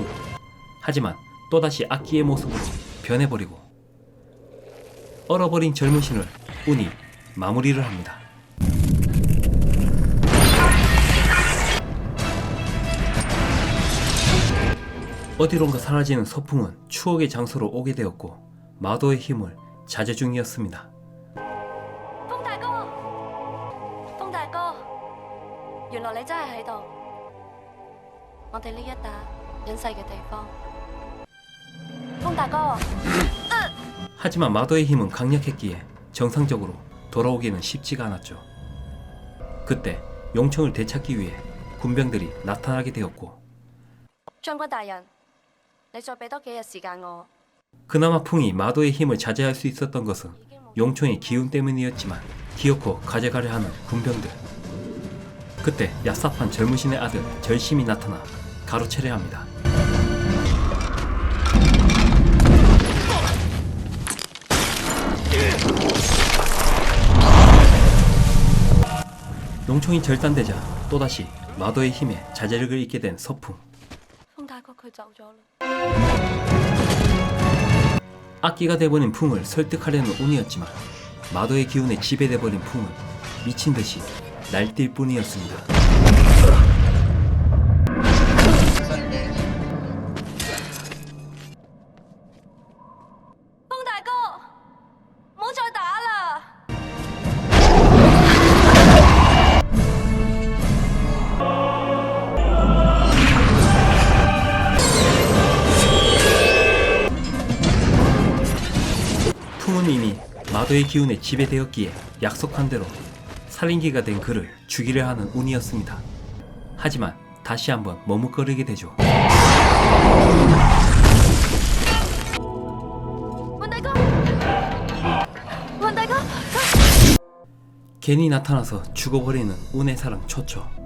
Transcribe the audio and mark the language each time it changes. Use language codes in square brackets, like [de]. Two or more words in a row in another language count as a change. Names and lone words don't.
[ko] 하지만 또다시 악기의 모습으로 변해버리고 얼어버린 젊은 신을 운이 마무리를 합니다. 어디론가 사라지는 서풍은 추억의 장소로 오게 되었고 마도의 힘을 자제 중이었습니다. [yue] 風大哥，風大哥，原來你真係喺度。我哋呢一笪隱世嘅地方。風大哥， [ko] 하지만 마도의 힘은 강력했기에 정상적으로 돌아오기는 쉽지가 않았죠. 그때 용청을 되찾기 위해 군병들이 나타나게 되었고 [yue] 將軍大人，你再俾多幾日時間我。 [ko] 그나마 풍이 마도의 힘을 자제할 수 있었던 것은 용총의 기운 때문이었지만 기어코 가져가려 하는 군병들. 그때 얍삽한 젊은 신의 아들 절심이 나타나 가로채려 합니다. 용총이 절단되자 또다시 마도의 힘에 자제력을 잃게 된 서풍. [yue] 風大哥佢走咗啦。 [ko] 악기가 돼버린 풍을 설득하려는 운이었지만 마도의 기운에 지배돼버린 풍은 미친듯이 날뛸 뿐이었습니다. [yue] 風大哥，唔好再打啦！ [ko] 풍은 이미 마도의 기운에 지배되었기에 약속한 대로 살인기가 된 그를 죽이려 하는 운이었습니다. 하지만 다시 한번 머뭇거리게 되죠. [yue] 雲大哥，雲大哥， [ko] 괜히 나타나서 죽어버리는 운의 사랑 초초.